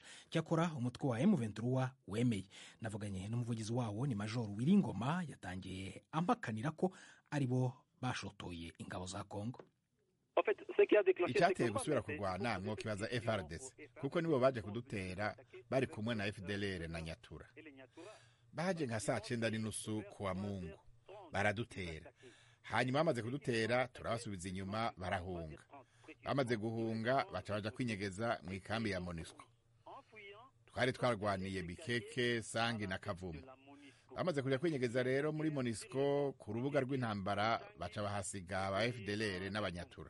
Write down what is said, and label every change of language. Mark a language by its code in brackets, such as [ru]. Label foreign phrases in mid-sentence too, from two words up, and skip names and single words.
[rw] Cyakora umutwe wa M23 wemeye. Navuganye n'umuvugizi wawo ni Major Wiringoma, yatangiye amakanira ko aribo bashotoye ingabo za Kongo. Icyateye gusubira kurwana mwo kibaza FRDC kuko nibo baje kudutera bari kumwe na FDLR na Nyatura. Baje nka saa 9:30 kuwa Mungu baradutera, hanyuma bamaze kudutera turabasubiza inyuma barahunga. Bamaze guhunga baca baja kwinyegeza mu ikambi ya MONUSCO. Twari twarwaniye Bikeke, Sangi na Kavumu. Bamaze kuja kwinyegeza rero muri MONUSCO ku rubuga rw'intambara baca bahasiga aba FDLR n'abanyatura.